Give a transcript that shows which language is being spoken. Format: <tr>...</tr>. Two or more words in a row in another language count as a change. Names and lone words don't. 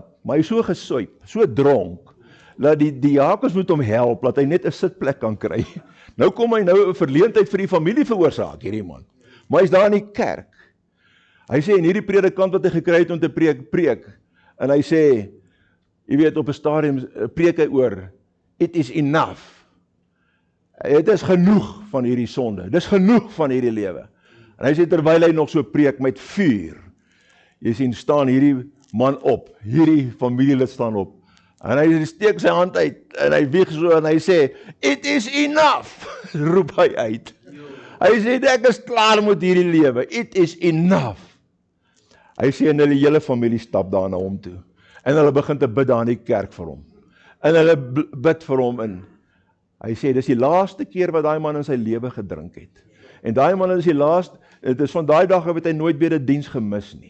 <af>Maar hy is so gesuip, so dronk, dat die diakens moet hom help, dat hy net 'n sitplek kan kry. Nou kom hy nou 'n verleentheid vir die familie veroorsaak, hierdie man. Maar hy's daar in die kerk. Hy sê, en hierdie predikant wat hy gekry het om te preek, en hy sê, jy weet, op 'n stadium preek hy oor,</af> <en>it is enough.</en> <af>Het is genoeg van hierdie sonde, dis genoeg van hierdie lewe. En hy sê, terwyl hy nog so preek met vuur, jy sien, staan hierdie man op, hierdie familielid staan op, en hy steek sy hand uit, en hy wieg so, en hy sê,</af> <en>it is enough,</en> <af>roep hy uit. Hy sê, ek is klaar met hierdie lewe,</af> <en>it is enough.</en> <af>Hy sê, en hulle hele familie stap daar na hom toe, en hulle begin te bid daar in die kerk vir hom, en hulle bid vir hom in. Hy sê, dis die laaste keer wat daai man in sy lewe gedrink het, en daai man is die laaste, dit is van daai dag af het hy nooit weer 'n diens gemis nie.</af>